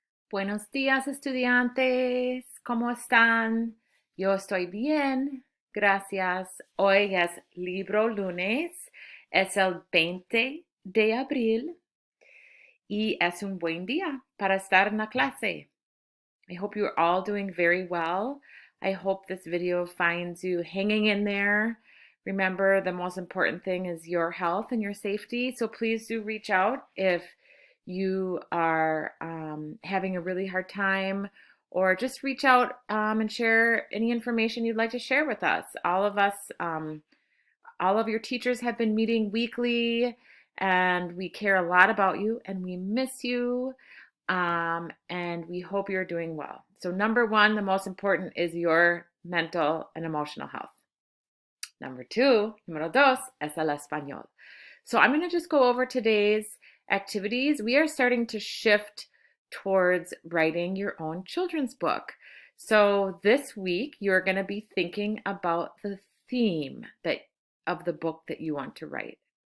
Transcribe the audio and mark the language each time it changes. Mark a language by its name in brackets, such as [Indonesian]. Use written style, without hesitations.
[Spanish] Buenos días, estudiantes. ¿Cómo están? Yo estoy bien, gracias. Hoy es libro lunes, es el 20 de abril y es un buen día para estar en la clase. [English] I hope you're all doing very well. I hope this video finds you hanging in there. Remember, the most important thing is your health and your safety. So please do reach out if you are having a really hard time, or just reach out and share any information you'd like to share with us. All of us, all of your teachers have been meeting weekly, and we care a lot about you and we miss you. And we hope you're doing well. So, number one, the most important is your mental and emotional health. Number two, [Spanish] número dos, es el español. [English] So, I'm going to just go over today's activities. We are starting to shift towards writing your own children's book. So, this week, you're going to be thinking about the theme of the book that you want to write.